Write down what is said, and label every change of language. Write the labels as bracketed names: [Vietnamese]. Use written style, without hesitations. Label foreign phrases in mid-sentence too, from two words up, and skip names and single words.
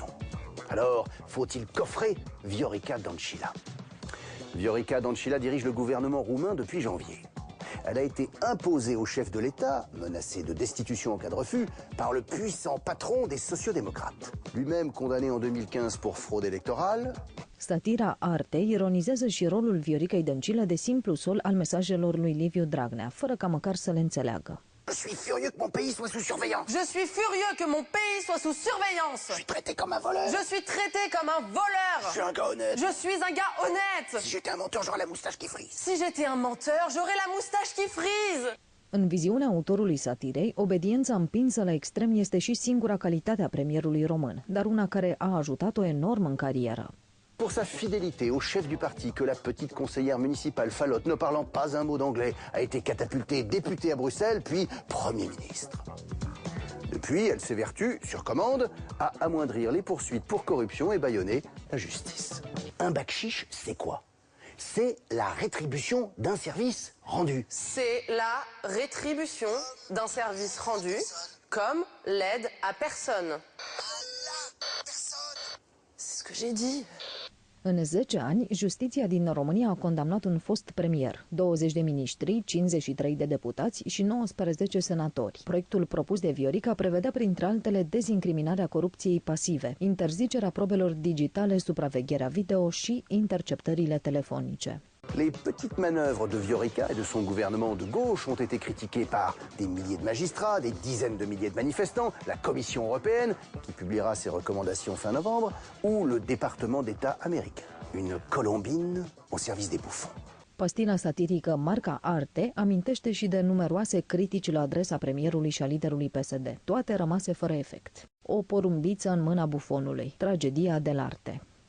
[French] Alors, faut-il coffrer Viorica Dăncilă? Viorica Dăncilă dirige le gouvernement roumain depuis janvier. Elle a été imposée au chef de l'État, menacé de destitution en cas de refus, par le puissant patron des sociodémocrates. Lui-même condamné en 2015 pour fraude électorale. [Romanian] Satira Arte ironizează și rolul Vioricăi Dăncilă de simplu sol al mesajelor lui Liviu Dragnea, fără ca măcar să le înțeleagă. [French] Je suis furieux que mon pays soit sous surveillance. Je suis furieux que mon pays soit sous surveillance. Je suis traité comme un voleur. Je suis traité comme un voleur. Je suis un gars honnête. Je suis un gars honnête. Si j'étais un menteur, j'aurais la moustache qui frise. Si j'étais un menteur, j'aurais la moustache qui frise. [Romanian] În viziunea autorului satirei, obediența împinsă la extrem este și singura calitate a premierului român, dar una care a ajutat-o enorm în carieră. [French] Pour sa fidélité au chef du parti que la petite conseillère municipale Fallotte, ne parlant pas un mot d'anglais, a été catapultée députée à Bruxelles, puis Premier ministre. Depuis, elle s'évertue, sur commande, à amoindrir les poursuites pour corruption et bâillonner la justice. Un bakchich, c'est quoi? C'est la rétribution d'un service rendu. C'est la rétribution d'un service rendu comme l'aide à personne. C'est ce que j'ai dit. [Romanian] În 10 ani, justiția din România a condamnat un fost premier, 20 de miniștri, 53 de deputați și 19 senatori. Proiectul propus de Viorica prevedea printre altele dezincriminarea corupției pasive, interzicerea probelor digitale, supravegherea video și interceptările telefonice. [French] Les petites manœuvres de Viorica et de son gouvernement de gauche ont été critiquées par des milliers de magistrats, des dizaines de milliers de manifestants, la Commission européenne, qui publiera ses recommandations fin novembre, ou le département d'État américain. Une colombine au service des bouffons. [Romanian] Pastila satirică Marca Arte amintește și de numeroase critici la adresa premierului și a liderului PSD, toate rămase fără efect. O porumbiță în mâna bufonului, [Italian] tragedia dell'arte.